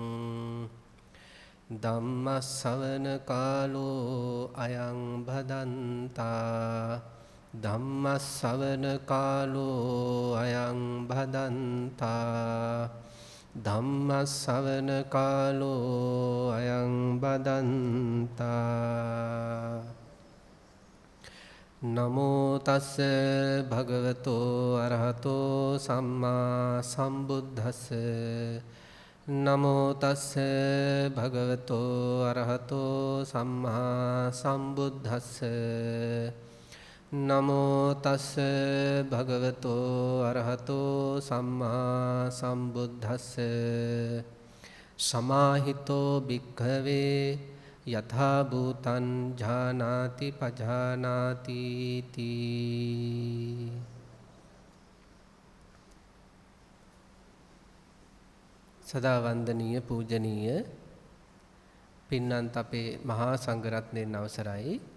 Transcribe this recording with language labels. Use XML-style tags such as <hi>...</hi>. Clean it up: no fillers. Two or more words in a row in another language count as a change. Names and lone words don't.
<pi>ධම්ම ශ්‍රවණ කාලෝ අයං භදන්තා ධම්ම ශ්‍රවණ කාලෝ අයං භදන්තා ධම්ම ශ්‍රවණ කාලෝ අයං බදන්තා. නමෝ තස්ස භගවතෝ අරහතෝ සම්මා සම්බුද්දස්ස. නමෝ තස්ස භගවතෝ අරහතෝ සම්මා සම්බුද්දස්ස. නමෝ තස්ස භගවතෝ අරහතෝ සම්මා සම්බුද්දස්ස. සමාහිතෝ භික්ඛවේ යථා භූතං ඥානාති පජානාති තී.</pi> <si>සදා වන්දනීය පූජනීය පින්නන්ත අපේ මහා සංඝරත්නයන් අවසරයි.</si>